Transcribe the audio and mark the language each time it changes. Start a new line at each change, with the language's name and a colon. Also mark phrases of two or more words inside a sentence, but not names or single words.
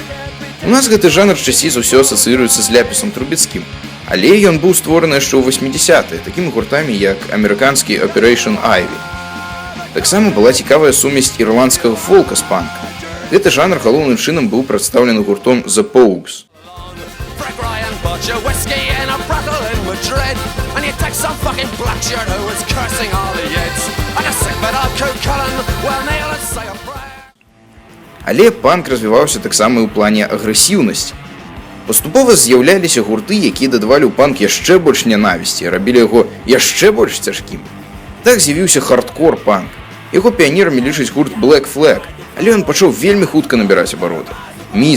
Belarusian: У нас гэты жанр часцей за ўсё асацыюецца з ляпісам трубецкім, але ён быў створаны яшчэ ў 80-е такімі гуртамі, як амерыканскі Operation Ivy. Таксама была цікавая сумесь ірландскага фолка з панкам. Гэты жанр галоўным чынам быў прадстаўлены гуртом The Pogues.
English: Your whiskey and a brothel in Madrid, and you take some fucking black shirt who was cursing all the yids, and a sick bit of Cool Cullen will kneel and say a prayer.
Belarusian: Але панк развіваўся таксама і ў плане агрэсіўнасці. Паступова з'яўляліся гурты, якія дадавалі ў панк яшчэ больш нянавісці, рабілі яго яшчэ больш цяжкім. Так з'явіўся хардкор панк. Яго піянерамі лічаць гурт Black Flag, але ён пачаў вельмі хутка набіраць абароты.